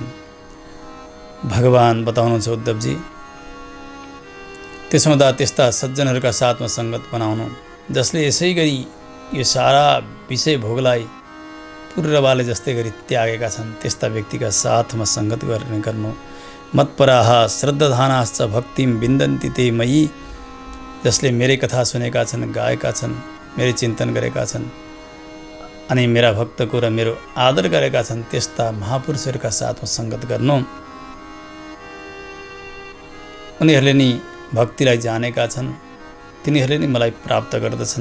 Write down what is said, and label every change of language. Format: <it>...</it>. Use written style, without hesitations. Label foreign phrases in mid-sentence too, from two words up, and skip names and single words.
<ne>भगवान बताउनुहुन्छ उद्धवजी, त्यसो हुँदा त्यस्ता सज्जनहरूका साथमा सङ्गत बनाउनु, जसले यसै गरी यो सारा विषय भोगलाई पूर्ववाले जस्तै गरी त्यागेका छन्, त्यस्ता व्यक्तिका साथमा सङ्गत गर्नु।</ne> <sa>मत्पराः श्रद्धाधानाश्च भक्तिम विन्दन्ति ते मयि,</sa> <ne>जसले मेरै कथा सुनेका छन्, गाएका छन्, मेरै चिन्तन गरेका छन् अनि मेरा भक्तको र मेरो आदर गरेका छन्, त्यस्ता महापुरुषहरूका साथमा सङ्गत गर्नु। उनीहरूले नि भक्तिलाई जानेका छन्, तिनीहरूले नि मलाई प्राप्त गर्दछन्।</ne>